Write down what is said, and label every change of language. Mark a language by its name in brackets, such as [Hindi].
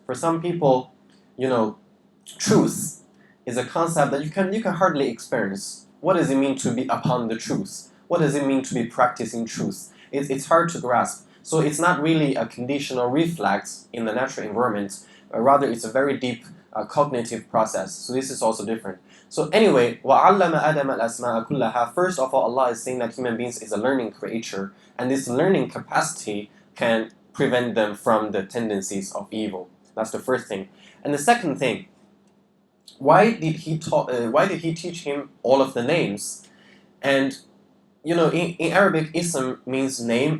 [English] For some people, truth is a concept that you can hardly experience. What does it mean to be upon the truth? What does it mean to be practicing truth? It's hard to grasp. So it's not really a conditional reflex in the natural environment. Rather, it's a very deep cognitive process. So this is also different. So anyway, [Arabic] وَعَلَّمَ آدَمَ الْأَسْمَاءَ كُلَّهَا. [English] First of all, Allah is saying that human beings is a learning creature, and this learning capacity can prevent them from the tendencies of evil. That's the first thing. And the second thing, why did he teach him all of the names? And in Arabic, ism means name.